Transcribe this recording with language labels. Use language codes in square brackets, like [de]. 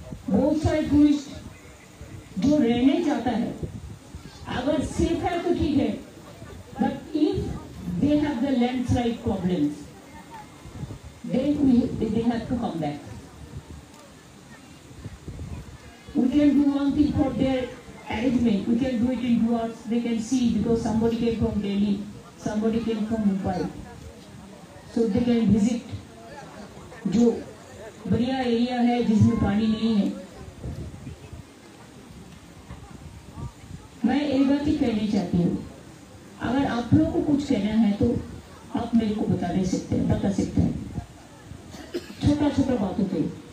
[hi] बहुत सारे टूरिस्ट जो रहने जाता है अगर सेफ है तो ठीक है, [en] but if they have the landslide problems, then they have to come back. We can do one thing for their arrangement. We can do it in 2 hours. They can see because somebody came from Delhi, somebody came from Mumbai, so they can visit. [hi] जो बढ़िया area है जिसमें पानी नहीं है। मैं एक बात ही कहनी चाहती हूँ, अगर आप लोगों को कुछ कहना है तो आप मेरे को बता सकते हैं, छोटा छोटा बातों पे।